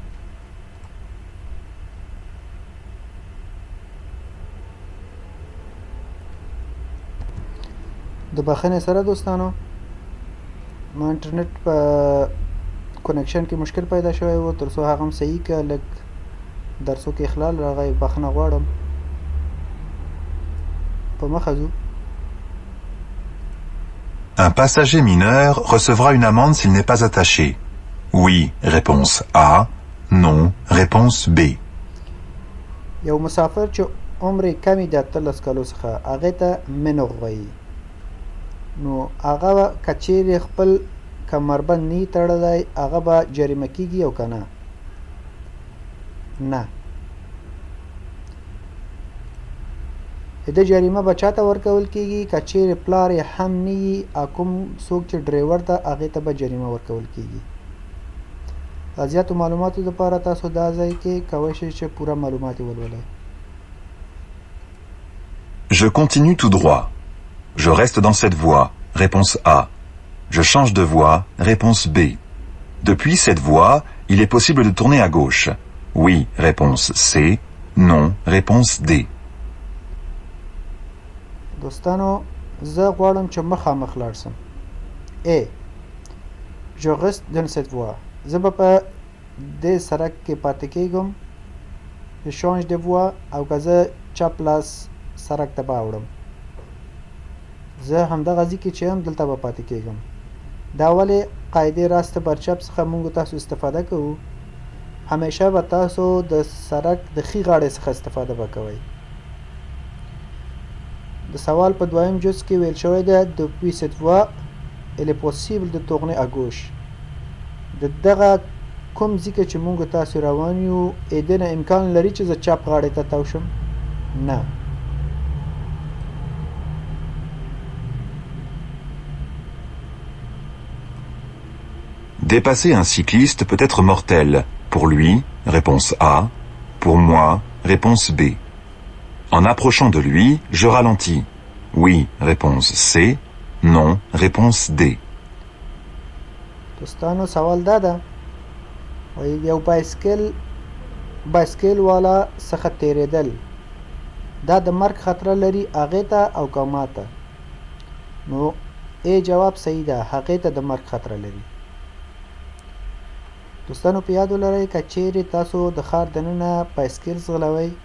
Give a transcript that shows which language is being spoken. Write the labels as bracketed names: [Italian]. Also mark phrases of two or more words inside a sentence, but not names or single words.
[Pashto] د بخښنې سره دوستانو ما انټرنیټ په کنکشن کې مشکل پیدا شوی و تر څو هغه هم صحیح که لږ درسو کې اخلال راغی بخښنه غواړم په مخه ځو [French] Un passager mineur recevra une amende s'il n'est pas attaché. Oui, réponse A. Non, réponse B. [Pashto] یو مسافر چې عمر یې کم وي د 18 کالو څخه هغې ته منغ وایي نو هغه که چیرې خپل کمربند نه یي تړلی هغه به جریمه کیږي او که نه نه د جریمه به چاته ورکول کیږي که چیرې پلار یې هم نه یي او کوم څوک چې ډریور ده هغې ته به جریمه ورکول کیږي د زیاتو معلوماتو دپاره تاسو دا ځای کې کولی شئ چې پوره معلومات یې ولولئ [French] Je continue tout droit. Je reste dans cette voie. Réponse A. Je change de voie. Réponse B. Depuis cette voie, il est possible de tourner à gauche. Oui. Réponse C. Non. Réponse D. [Pashto] دوستانو زه غواړم چې مخامخ لاړ سم A. [French] Je reste dans cette voie. [Pashto] زه به په دې سړک کې پاتې کېږم [French] Je change de voie [Pashto] او که زه چپ لاس سړک ته به اوړم زه همدغه ځای کې چې یم دلته به پاتې کېږم دا ولې قاعدې راست برچپ څخه موږ تاسو استفاده کوو همیشه به تاسو د سړک د ښي غاړې څخه استفاده به کوئ د سوال په دویم جز کې ویل شوی ده [French] Depuis cette voie il est possible de tourner à gauche [Pashto] د دغه کوم ځای کې چې موږ تاسو روان یو دې نه امکان لري چې زه چپ غاړې ته تاو شم نه [French] Dépasser un cycliste peut être mortel. Pour lui, réponse A. Pour moi, réponse B. En approchant de lui, je ralentis. Oui, réponse C. Non, réponse D. [Pashto] دوستانو سوال دا ده وایي یو بایسکل والا څخه تیریدل دا د مرګ خطره لري هغې ته او که ما ته نو جواب صحیح ده هغې ته د مرګ خطره لري دوستانو په یاد ولرئ که چیرې تاسو د ښار دننه بایسکل ځغلوئ